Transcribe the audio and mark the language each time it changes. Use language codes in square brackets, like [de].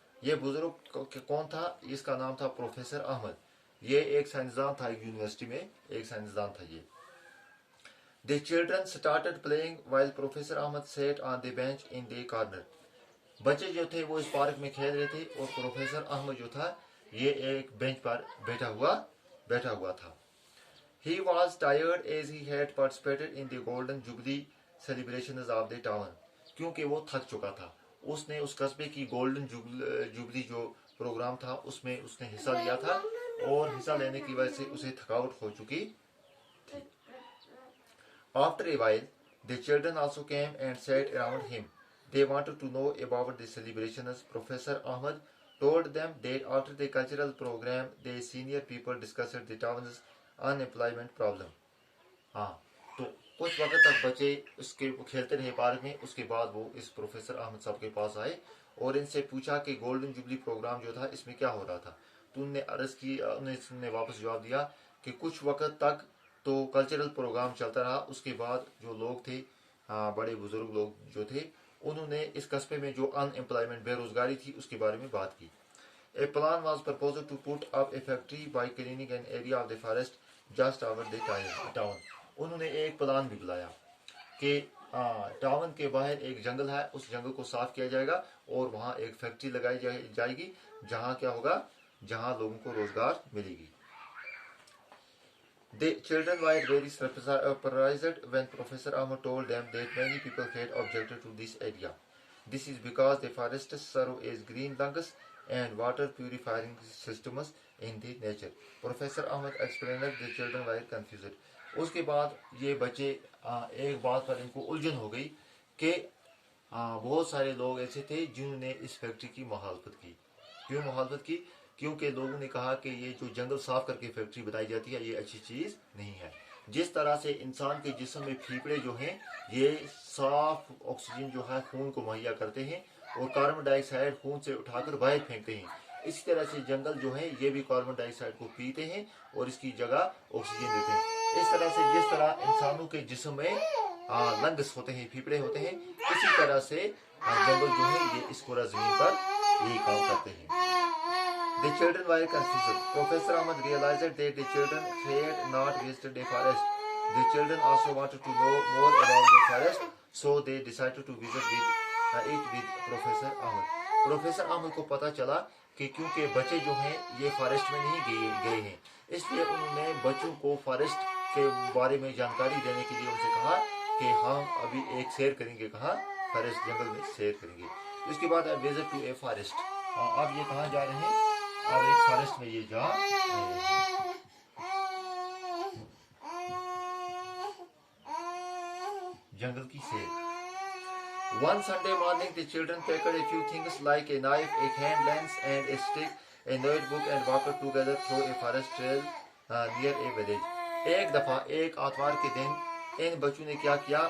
[hi] ये बुजुर्ग कौन था? इसका नाम था प्रोफेसर अहमद। ये एक साइंसदान था, एक यूनिवर्सिटी में एक साइंसदान था ये। [en] The children started playing while Professor Ahmed sat on the bench in the corner. [hi] बच्चे जो थे वो इस पार्क में खेल रहे थे और प्रोफेसर अहमद जो था ये एक बेंच पर बैठा हुआ था। [en] He was tired as he had participated in the Golden Jubilee celebrations of the town. [hi] क्योंकि वो थक चुका था, उसने उस कस्बे की गोल्डन जुबली जो प्रोग्राम था उसमें उसने हिस्सा लिया था और हिस्सा लेने की वजह से उसे थकावट हो चुकी थी। [en] After a while, the children also came and sat around him. They wanted to know about the celebrations. Professor Ahmed told them that after the cultural program, the senior people discussed the town's unemployment problem. [hi] हाँ, तो कुछ वक्त तक बच्चे उसके खेलते रहे park में। उसके बाद वो इस प्रोफेसर अहमद साहब के पास आए और इनसे पूछा कि गोल्डन जुबली प्रोग्राम जो था इसमें क्या हो रहा था। तो उनने अर्ज की, उन्होंने वापस जवाब दिया कि कुछ वक्त तक तो कल्चरल प्रोग्राम चलता रहा, उसके बाद जो लोग थे, बड़े बुजुर्ग लोग जो थे, उन्होंने इस कस्बे में जो अनएम्प्लॉयमेंट बेरोजगारी थी उसके बारे में बात की। [en] A plan was proposed to put up a factory by cleaning an area of the forest just over the town. [hi] उन्होंने एक प्लान भी बुलाया कि टाउन के बाहर एक जंगल है, उस जंगल को साफ किया जाएगा और वहाँ एक फैक्ट्री लगाई जाएगी जहाँ क्या होगा, जहाँ लोगों को रोजगार मिलेगी। [en] The children were very surprised when Professor Ahmed told them that many people had objected to this idea. This is because the forests serve as green lungs and water purifying systems in the nature. Professor Ahmed explained that the children were confused. [hi] उसके बाद ये बच्चे एक बात पर इनको उलझन हो गई कि बहुत सारे लोग ऐसे थे जिन्होंने इस फैक्ट्री की मुखालफत की। क्यों मुखालफत की? क्योंकि लोगों ने कहा कि ये जो जंगल साफ करके फैक्ट्री बनाई जाती है ये अच्छी चीज़ नहीं है। जिस तरह से इंसान के जिस्म में फेफड़े जो हैं ये साफ ऑक्सीजन जो है खून को मुहैया करते हैं और कार्बन डाइऑक्साइड खून से उठाकर बाहर फेंकते हैं, इसी तरह से जंगल जो है ये भी कार्बन डाइऑक्साइड को पीते हैं और इसकी जगह ऑक्सीजन देते हैं। इस तरह से जिस तरह इंसानों के जिस्म में लंग्स होते हैं, फेफड़े होते हैं, इसी तरह से जंगल जो है ये इस पूरा जमीन पर यही काम करते हैं। [en] The children were confused. Professor Ahmed realized that the children had not visited a forest. The children also wanted to know more about the forest, so they decided to visit it with Professor Ahmed. [hi] Professor Ahmed को पता चला कि क्योंकि बच्चे जो हैं ये forest में नहीं गए हैं, इसलिए उन्होंने बच्चों को फॉरेस्ट के बारे में जानकारी देने के लिए उनसे कहा कि हम अभी एक सैर करेंगे, कहाँ? फॉरेस्ट जंगल में सैर करेंगे। इसके बाद [en] Visit to a forest. [hi] अब ये कहाँ जा रहे हैं? अब एक फॉरेस्ट में ये जा रहे हैं। जंगल की सैर। [en] One Sunday morning, the children packed a few things like a knife, a hand lens, and a stick, a notebook, and walked together through a forest trail near a village. [hi] एक दफा एक आतवार के दिन इन बच्चों ने क्या किया?